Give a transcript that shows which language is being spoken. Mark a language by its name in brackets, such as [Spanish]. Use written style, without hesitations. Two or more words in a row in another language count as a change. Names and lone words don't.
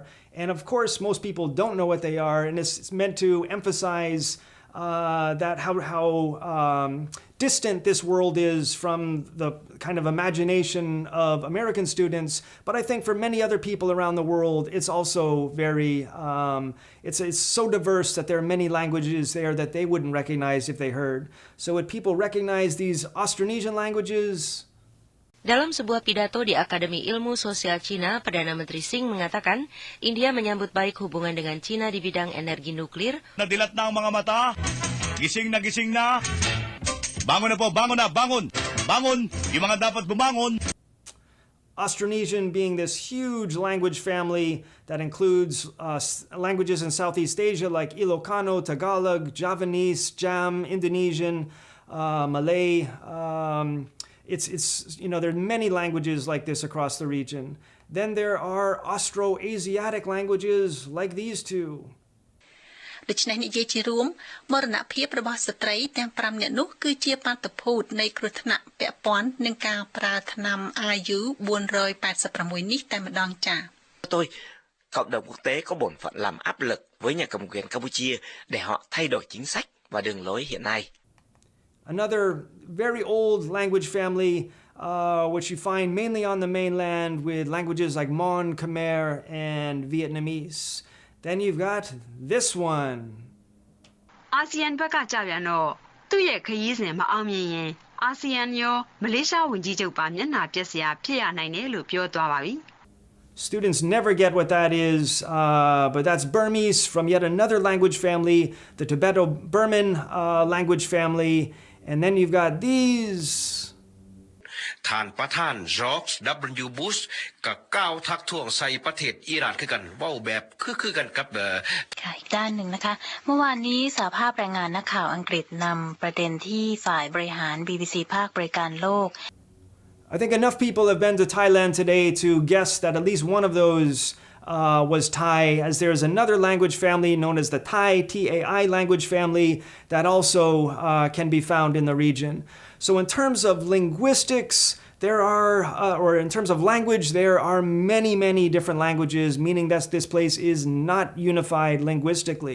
[English] And of course, most people don't know what they are, and it's meant to emphasize that how distant this world is from the kind of imagination of American students. But I think for many other people around the world, it's also very, it's so diverse that there are many languages there that they wouldn't recognize if they heard. So would people recognize these Austronesian languages? [Indonesian] Dalam sebuah pidato di Akademi Ilmu Sosial Cina, Perdana Menteri Singh mengatakan, India menyambut baik hubungan dengan Cina di bidang energi nuklir. [Filipino] Nadilat na ang mga mata, gising na, bangon na po, bangon na, bangon, bangon, yung mga dapat bumangon. [English] Austronesian being this huge language family that includes languages in Southeast Asia like Ilocano, Tagalog, Javanese, Jam, Indonesian, Malay. It's there are many languages like this across the region. Then there are Austroasiatic languages like these two. [Khmer] ដូច្នេះនិយាយជារួមមរណភាពរបស់ស្ត្រីទាំង5នាក់នោះគឺជាបាតុភូតនៃគ្រោះថ្នាក់ពាក់ព័ន្ធនឹងការប្រើថ្នាំ IU 486 នេះតែម្ដងចា៎ [Vietnamese] Tôi cộng đồng quốc tế có bổn phận làm áp lực với nhà cầm quyền Campuchia để họ thay đổi chính sách và đường lối hiện nay. [English] Another very old language family, which you find mainly on the mainland with languages like Mon, Khmer, and Vietnamese. Then you've got this one. [Burmese] ASEAN ဘက်ကကြာပြန်တော့သူ့ရဲ့ခရီးစဉ်မအောင်မြင်ရင် ASEAN ရောမလေးရှားဝန်ကြီးချုပ်ပါမျက်နှာပျက်စရာဖြစ်ရနိုင်တယ်လို့ပြောသွားပါပြီ [English] Students never get what that is, but that's Burmese from yet another language family, the Tibeto-Burman language family. And then you've got these. [Thai] ท่านประธานจอร์จ W. Bush ก็ก้าวทักท้วงใส่ประเทศอิหร่านคือกันเว้าแบบคือกันกับ ค่ะอีกด้านหนึ่งนะคะเมื่อวานนี้สหภาพแรงงานนักข่าวอังกฤษนำประเด็นที่ฝ่ายบริหาร BBC ภาคบริการโลก [English] I think enough people have been to Thailand today to guess that at least one of those was Thai, as there is another language family known as the Thai, T-A-I language family that also can be found in the region. So in terms of linguistics, there are, or in terms of language, there are many, many different languages, meaning that this place is not unified linguistically.